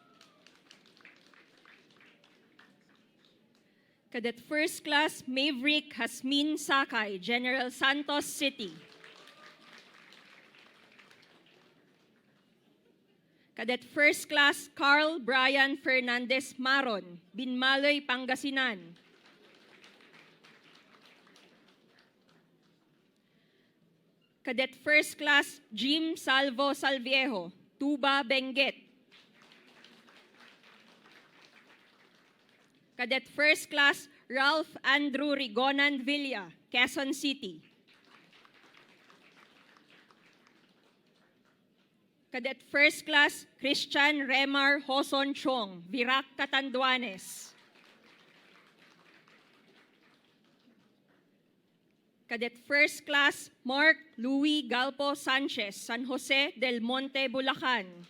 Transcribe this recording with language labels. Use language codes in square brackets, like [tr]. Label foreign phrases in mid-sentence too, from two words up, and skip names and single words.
[en] Cadet First Class, Maverick Hasmin Sakay, General Santos City. Cadet First Class, Carl Brian Fernandez Maron, Binmaloy, Pangasinan. Cadet First Class, Jim Salvo Salviejo, Tuba, Benguet. Cadet First Class, Ralph Andrew Rigonan Villa, Quezon City. Cadet First Class, Christian Remar Hoson Chong, Virac, Catanduanes. Cadet First Class, Mark Louis Galpo Sanchez, San Jose del Monte, Bulacan.